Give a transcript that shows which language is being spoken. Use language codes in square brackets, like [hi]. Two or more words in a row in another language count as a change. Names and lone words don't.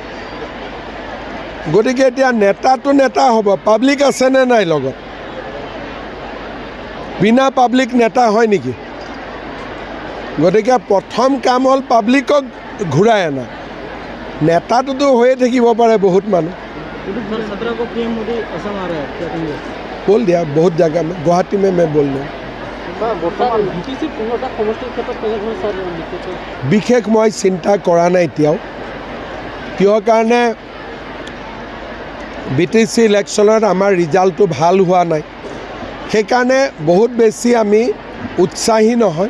[as] গতিকে এতিয়া নেতাটো নেতা হ'ব, পাব্লিক আছেনে নাই লগত? বিনা পাব্লিক নেতা হয় নেকি? গতিকে প্ৰথম কাম হ'ল পাব্লিকক ঘূৰাই আনা। নেতাটোতো হৈয়ে থাকিব পাৰে বহুত মানুহ। [hi] बोल दिया बहुत जगह में, गुवाहाटी में मैं बोल रहा हूँ। [as] বিশেষ মই চিন্তা কৰা নাই এতিয়াও, কিহৰ কাৰণে BTC ইলেকশ্যনত আমাৰ ৰিজাল্টটো ভাল হোৱা নাই। সেইকাৰণে বহুত বেছি আমি উৎসাহী নহয়।